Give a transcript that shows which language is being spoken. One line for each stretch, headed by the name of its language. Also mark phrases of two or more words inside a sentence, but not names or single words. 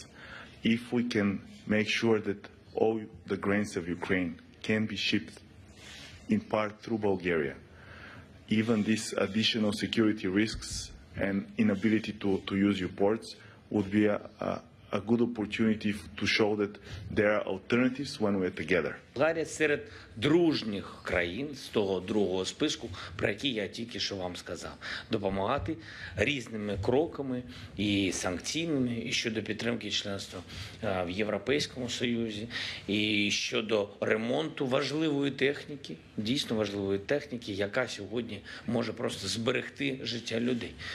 English: If we can make sure that all the grains of Ukraine can be shipped in part through Bulgaria, even these additional security risks and inability to use your ports would be a good opportunity to show that there are alternatives when we're together.
Ukrainian: Болгарія серед дружніх країн з того другого списку, про який я тільки що вам сказав, допомагати різними кроками і санкційними, і щодо підтримки членства в Європейському Союзі, і щодо ремонту важливої техніки, дійсно важливої техніки, яка сьогодні може просто зберегти життя людей.